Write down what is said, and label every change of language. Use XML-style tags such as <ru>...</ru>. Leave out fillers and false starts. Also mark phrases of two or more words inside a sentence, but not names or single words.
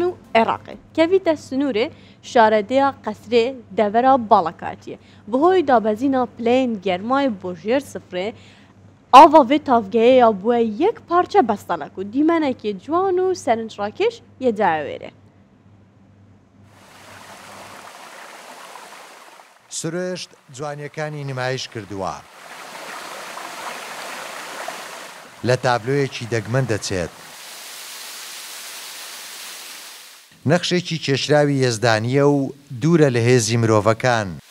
<ku>و عێراقێ کەڤیتە سنوورێ شارەدەیە قەسرێ دەڤەرە باڵەکاتیە بەهۆی دابەزینە پلەین گەرمای بۆ ژێر سفرێ ئاوا vê tavgehêya bûye yek parça bestelek û dîmenekê ciwan û serinçrakêş yê dawêre.</ku> <ckb>سروشت جوانیەکانی نمایش کردووە. لە تابلۆیەکی دەگمەن دەچێت. نەخشێکی کێشراوی یەزدانیە و دوورە لە هێزی مرۆڤەکان.</ckb>